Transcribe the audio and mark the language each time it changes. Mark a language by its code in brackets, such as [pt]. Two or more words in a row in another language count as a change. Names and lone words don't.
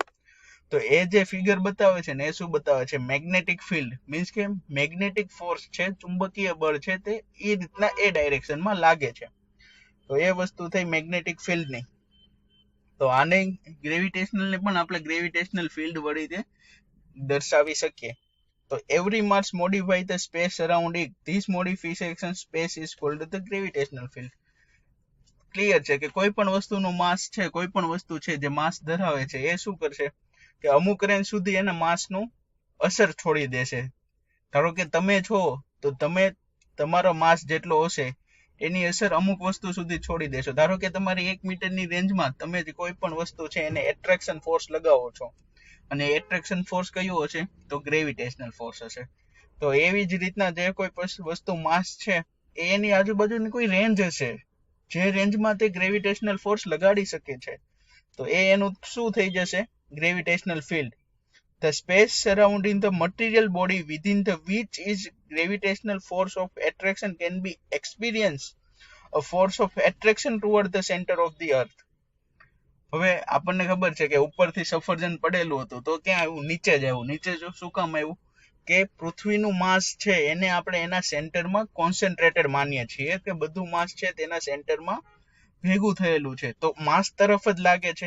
[gu] તો એ જે ફિગર બતાવે છે ને એ શું બતાવે છે? [en] magnetic field. [gu] મીન્સ કે [en] magnetic force [gu] છે, ચુંબકીય બળ છે, તે એ રીતના એ ડાયરેક્શનમાં લાગે છે. તો એ વસ્તુ થઈ [en] magnetic fieldની. [gu] તો આને ગ્રેવિટેશનલને પણ આપણે [en] gravitational field [gu] વડે દર્શાવી શકીએ. [en] તો every mass modify the space around it. This modification space is called the gravitational field. [gu] ક્લિયર છે કે કોઈ પણ વસ્તુનું માસ છે, કોઈ પણ વસ્તુ છે જે માસ ધરાવે છે, એ શું કરશે કે અમુક રેન્જ સુધી એને માસનું અસર છોડી દેશે. ધારો કે તમે છો તો તમે તમારો માસ જેટલો હશે એની અસર અમુક વસ્તુ સુધી છોડી દેશો. ધારો કે તમારી 1 મીટરની રેન્જમાં તમે કોઈ પણ વસ્તુ છે એને [en] attraction force [gu] લગાવો છો, અને [en] attraction force [gu] કયો હશે? તો [en] gravitational force [gu] હશે. તો એવી જ રીતના જે કોઈ વસ્તુ માસ છે એની આજુબાજુની કોઈ રેન્જ હશે, જે રેન્જમાં તે [en] gravitational force [gu] લગાડી શકે છે, તો એનું શું થઈ જશે? [en] gravitational field. The space surrounding the material body within the which is gravitational force of attraction can be experienced a force of attraction toward the center of the earth. [gu] હવે આપણને ખબર છે કે ઉપરથી સફરજન પડેલું હતું તો ક્યાં આવ્યું? નીચે જ આવ્યું. નીચે જો શું કામ આવ્યું? કે પૃથ્વીનું માસ છે એને આપણે એના સેન્ટરમાં કોન્સન્ટ્રેટેડ માનીએ છીએ કે બધું માસ છે તેના સેન્ટરમાં ભેગું થયેલું છે. તો માસ તરફ જ લાગે છે.